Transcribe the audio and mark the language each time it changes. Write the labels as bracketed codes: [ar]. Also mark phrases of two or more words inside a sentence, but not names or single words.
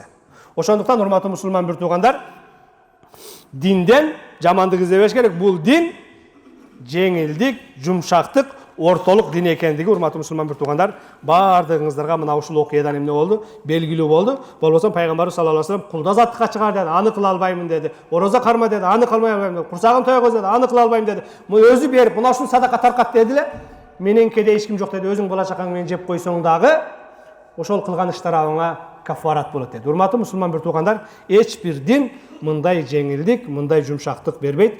[ky] Ошондуктан урматтуу мусулман бир туугандар, динден жамандык издебеш керек. Бул дин жеңилдик, жумшактык, ортолук дин экендиги урматтуу мусулман бир туугандар, бардыгыңыздарга мына ушул окуядан эмне болду? Белгилүү болду. Болбосо пайгамбарыбыз [ar] صلى الله عليه وسلم [ky] кулда азаттыкка чыгар деди, аны кыла албаймын деди. Орозо карма деди, аны кылмай албайм деди. Курсагын тойгоз деди, аны кыла албайм деди. Муну өзү берип, мына ушул садака таркат деди эле. Менен кедей эч ким жок деди. Өзүң бала чакаң менен жеп койсоң дагы ошол кылган иштарыңа кафарат болот деди. Урматтуу мусулман бир туугандар, эч бир дин мындай жеңилдик, мындай жумшактык бербейт.